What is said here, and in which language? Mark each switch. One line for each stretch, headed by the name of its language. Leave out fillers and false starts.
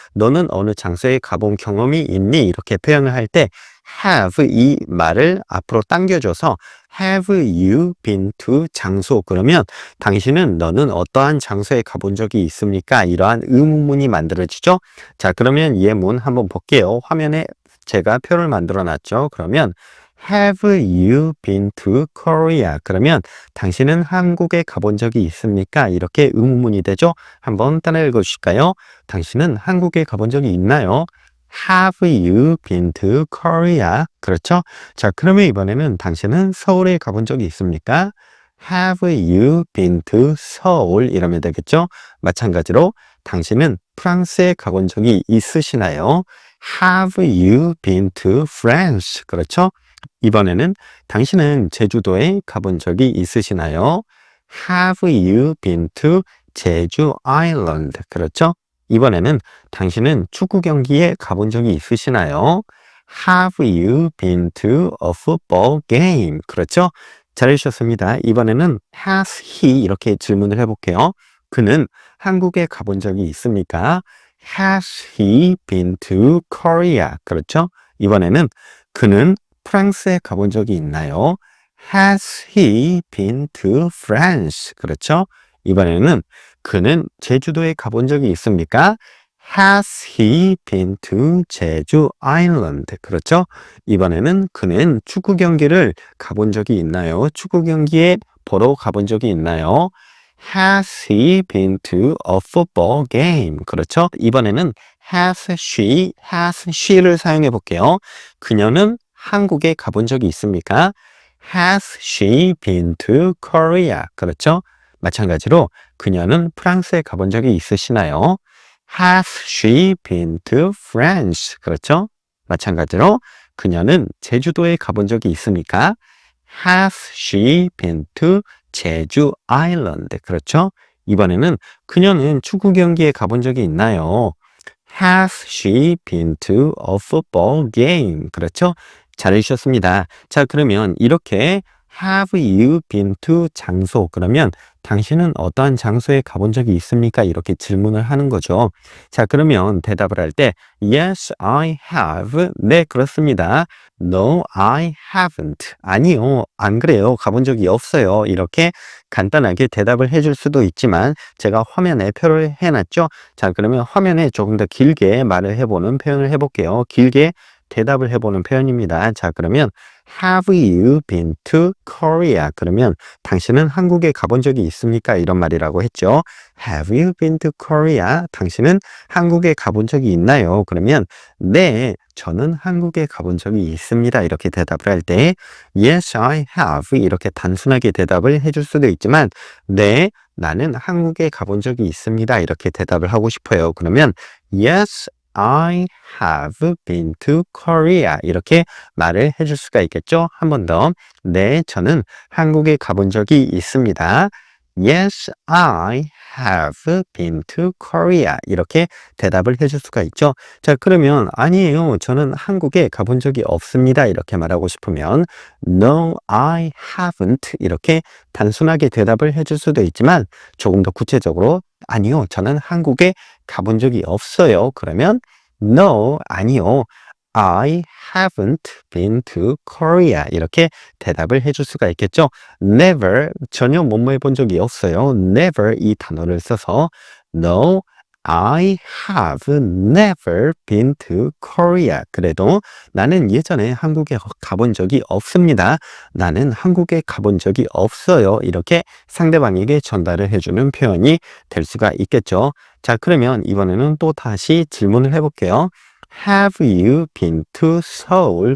Korean: 너는 어느 장소에 가본 경험이 있니? 이렇게 표현을 할 때 have 이 말을 앞으로 당겨줘서
English: have you been to
Korean: 장소 그러면 너는 어떠한 장소에 가본 적이 있습니까? 이러한 의문문이 만들어지죠. 자, 그러면 예문 한번 볼게요. 화면에 제가 표를 만들어 놨죠. 그러면
English: have you been to Korea?
Korean: 그러면 당신은 한국에 가본 적이 있습니까? 이렇게 의문문이 되죠. 한번 따라 읽어 주실까요? 당신은 한국에 가본 적이 있나요?
English: Have you been to Korea?
Korean: 그렇죠? 자, 그러면 이번에는 당신은 서울에 가본 적이 있습니까?
English: Have you been to 서울?
Korean: 이러면 되겠죠? 마찬가지로 당신은 프랑스에 가본 적이 있으시나요?
English: Have you been to France?
Korean: 그렇죠? 이번에는 당신은 제주도에 가본 적이 있으시나요?
English: Have you been to 제주 Island?
Korean: 그렇죠? 이번에는 당신은 축구 경기에 가본 적이 있으시나요?
English: Have you been to a football game?
Korean: 그렇죠? 잘해주셨습니다. 이번에는
English: has he
Korean: 이렇게 질문을 해볼게요. 그는 한국에 가본 적이 있습니까?
English: Has he been to Korea?
Korean: 그렇죠? 이번에는 그는 프랑스에 가본 적이 있나요?
English: Has he been to France?
Korean: 그렇죠? 이번에는 그는 제주도에 가본 적이 있습니까?
English: Has he been to 제주 Island?
Korean: 그렇죠? 이번에는 그는 축구 경기를 가본 적이 있나요? 축구 경기에 보러 가본 적이 있나요?
English: Has he been to a football game?
Korean: 그렇죠? 이번에는
English: has she
Korean: 를 사용해 볼게요. 그녀는 한국에 가본 적이 있습니까?
English: Has she been to Korea?
Korean: 그렇죠? 마찬가지로 그녀는 프랑스에 가본 적이 있으시나요?
English: Has she been to France?
Korean: 그렇죠? 마찬가지로 그녀는 제주도에 가본 적이 있습니까?
English: Has she been to 제주 아일랜드?
Korean: 그렇죠? 이번에는 그녀는 축구 경기에 가본 적이 있나요?
English: Has she been to a football game?
Korean: 그렇죠? 잘해주셨습니다. 자, 그러면 이렇게
English: Have you been to
Korean: 장소? 그러면 당신은 어떠한 장소에 가본 적이 있습니까? 이렇게 질문을 하는 거죠. 자, 그러면 대답을 할 때
English: Yes, I have.
Korean: 네, 그렇습니다.
English: No, I haven't.
Korean: 아니요, 안 그래요. 가본 적이 없어요. 이렇게 간단하게 대답을 해줄 수도 있지만 제가 화면에 표를 해놨죠. 자, 그러면 화면에 조금 더 길게 말을 해보는 표현을 해볼게요. 길게 대답을 해보는 표현입니다. 자, 그러면
English: Have you been to Korea?
Korean: 그러면 당신은 한국에 가본 적이 있습니까? 이런 말이라고 했죠.
English: Have you been to Korea?
Korean: 당신은 한국에 가본 적이 있나요? 그러면 네, 저는 한국에 가본 적이 있습니다. 이렇게 대답을 할 때
English: Yes, I have.
Korean: 이렇게 단순하게 대답을 해줄 수도 있지만 네, 나는 한국에 가본 적이 있습니다. 이렇게 대답을 하고 싶어요. 그러면
English: Yes, I have been to Korea.
Korean: 이렇게 말을 해줄 수가 있겠죠? 한 번 더. 네, 저는 한국에 가본 적이 있습니다.
English: Yes, I have been to Korea.
Korean: 이렇게 대답을 해줄 수가 있죠. 자, 그러면 아니에요. 저는 한국에 가본 적이 없습니다. 이렇게 말하고 싶으면
English: No, I haven't.
Korean: 이렇게 단순하게 대답을 해줄 수도 있지만 조금 더 구체적으로 아니요, 저는 한국에 가본 적이 없어요. 그러면
English: No,
Korean: 아니요.
English: I haven't been to Korea.
Korean: 이렇게 대답을 해줄 수가 있겠죠. Never, 전혀 뭐뭐 해본 적이 없어요.
English: Never
Korean: 이 단어를 써서
English: No, I have never been to Korea.
Korean: 그래도 나는 예전에 한국에 가본 적이 없습니다. 나는 한국에 가본 적이 없어요. 이렇게 상대방에게 전달을 해주는 표현이 될 수가 있겠죠. 자, 그러면 이번에는 또 다시 질문을 해볼게요.
English: Have you been to Seoul?